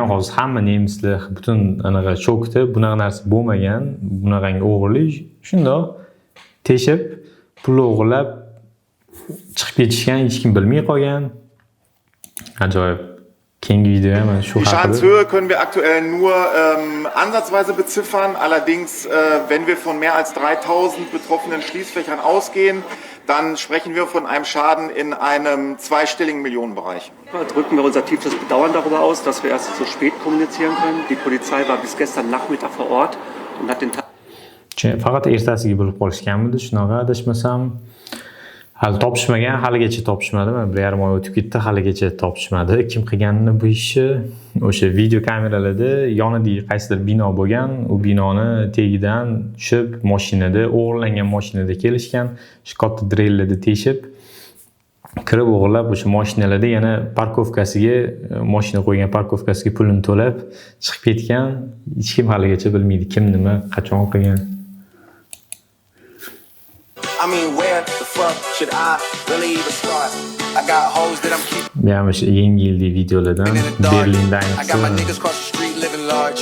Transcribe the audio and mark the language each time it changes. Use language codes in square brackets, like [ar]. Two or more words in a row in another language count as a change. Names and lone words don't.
[uz] Hozir hamma nemislar butun anaqa shokda, bunaqa narsa bo'lmagan, bunaqangi o'g'irlik shundoq teshib, pul o'g'irlab chiqib ketishgan, hech kim bilmay qolgan. Ajoyib. Keyingi video ham shu [de] Die [uz] haqida. [de] Schadenshöhe können wir aktuell nur ansatzweise beziffern. Allerdings, wenn wir von mehr als 3000 betroffenen Schließfächern ausgehen, dann sprechen wir von einem Schaden in einem zweistelligen Millionenbereich. Drücken wir unser tiefstes Bedauern darüber aus, dass wir erst so spät kommunizieren können. Die Polizei war bis gestern Nachmittag vor Ort und hat den Tag. [uz] Faqat ertasiga bo'lib qolishganmidi, shunaqa adashmasam. Hali topishmagan, haligacha topishmadi. Mana 1,5 oy o'tib ketdi, haligacha topishmadi. Kim qilganini bu ishni? O'sha video kameralarda yonidagi qaysidir bino bo'lgan, u binoni tagidan tushib, mashinada, o'g'irlangan mashinada kelishgan, shu katta drellarda teshib, kirib o'g'irlab o'sha mashinalarda yana parkovkasiga, mashina qo'ygan parkovkasiga pulini to'lab chiqib ketgan. Hech kim haligacha bilmaydi kim nima, qachon qilgan. [en] I mean, where the fuck should I really even start? I got hoes that I'm keeping. [uz] Bu ham o'sha yangi yillik videolardan Berlinda [en] I got my [uz] ayniqsa. [en] niggas cross the street living large.